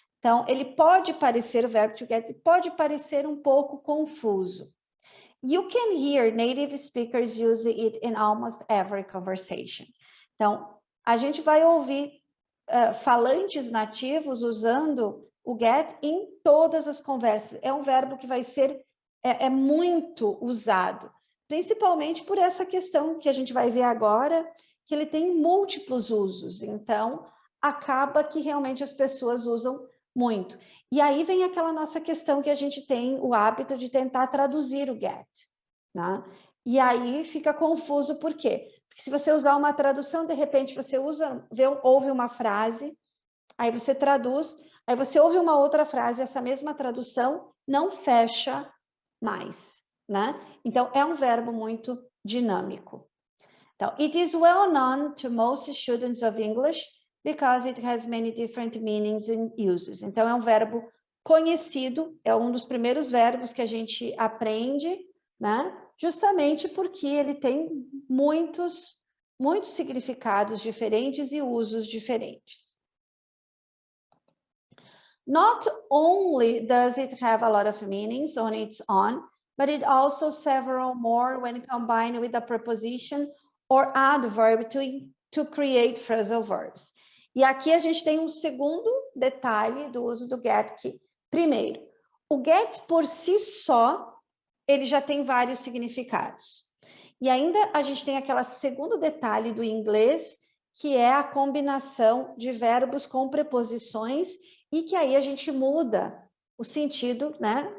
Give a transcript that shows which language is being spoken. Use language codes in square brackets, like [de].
[pt] Então, ele pode parecer, o verbo to get, pode parecer um pouco confuso. [en] You can hear native speakers use it in almost every conversation. [pt] Então, a gente vai ouvir falantes nativos usando o get em todas as conversas. É um verbo que vai ser muito usado, principalmente por essa questão que a gente vai ver agora, que ele tem múltiplos usos. Então, acaba que realmente as pessoas usam muito. E aí vem aquela nossa questão que a gente tem o hábito de tentar traduzir o get, né? E aí fica confuso, por quê? Porque se você usar uma tradução, de repente você ouve uma frase, aí você traduz, aí você ouve uma outra frase, essa mesma tradução não fecha mais, né? Então, é um verbo muito dinâmico. Então, [en] it is well known to most students of English because it has many different meanings and uses. [pt] Então, é um verbo conhecido, é um dos primeiros verbos que a gente aprende, né? Justamente porque ele tem muitos significados diferentes e usos diferentes. [en] Not only does it have a lot of meanings on its own, but it also several more when combined with a preposition or adverb to create phrasal verbs. [pt] E aqui a gente tem um segundo detalhe do uso do get, que, primeiro, o get por si só, ele já tem vários significados. E ainda a gente tem aquele segundo detalhe do inglês, que é a combinação de verbos com preposições, e que aí a gente muda o sentido, né?